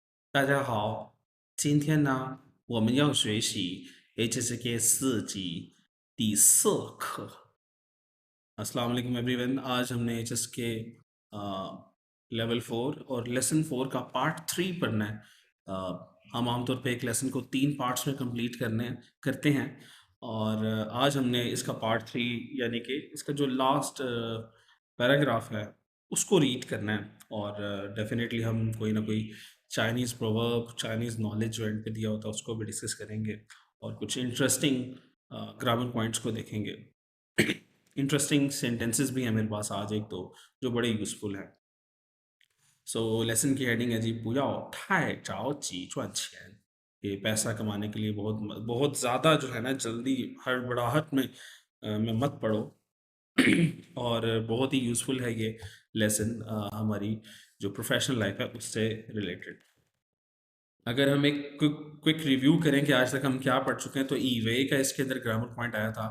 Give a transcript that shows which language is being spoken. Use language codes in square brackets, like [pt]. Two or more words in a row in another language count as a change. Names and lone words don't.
[zh] 大家好，今天呢，我们要学习 HSK 4级第4课। [ar] السلام عليكم [ur] ایوری ون۔ آج ہم نے HSK لیول 4 اور لیسن 4 کا پارٹ 3 پڑھنا ہے. ہم عام طور پہ ایک لیسن کو 3 پارٹس میں کمپلیٹ کرتے ہیں اور آج ہم نے اس کا پارٹ 3 یعنی کہ اس کا جو [en] last paragraph [ur] ہے اس کو ریڈ کرنا ہے اور ڈیفینٹلی ہم کوئی نہ کوئی [en] Chinese proverb, Chinese knowledge [ur] جو اینڈ پہ دیا ہوتا ہے اس کو بھی ڈسکس کریں گے اور کچھ [en] interesting grammar points [ur] کو دیکھیں گے. [en] interesting sentences [ur] بھی ہیں میرے پاس آج ایک دو جو بڑے یوزفل ہیں. [en] so lesson [ur] کی ہیڈنگ ہے جی, [zh] 不要太着急赚钱। [ur] یہ پیسہ کمانے کے لیے بہت بہت زیادہ جو ہے نا جلدی ہڑبڑاہٹ میں مت پڑو. اور بہت ہی یوزفل ہے یہ لیسن ہماری جو [en] professional life [ur] ہے اس سے ریلیٹڈ. اگر ہم ایک [en] quick review [ur] کریں کہ آج تک ہم کیا پڑھ چکے ہیں تو ای وے کا اس کے اندر [en] grammar point [ur] آیا تھا.